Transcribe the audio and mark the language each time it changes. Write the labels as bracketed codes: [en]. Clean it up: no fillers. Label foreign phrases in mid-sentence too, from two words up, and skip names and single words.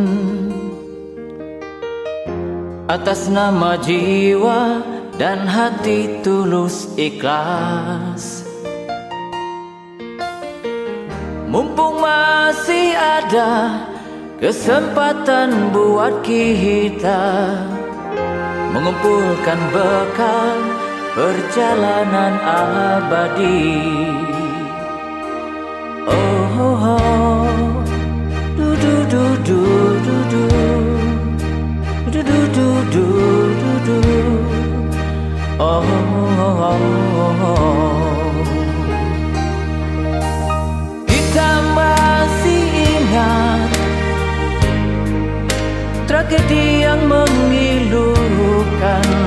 [id] atas nama jiwa dan hati tulus ikhlas, mumpung masih ada kesempatan buat kita mengumpulkan bekal perjalanan abadi. Oh, oh, oh. Du du du du du du du du du du du du. Oh, oh, oh, oh. Kita masih ingat tragedi yang memilukan.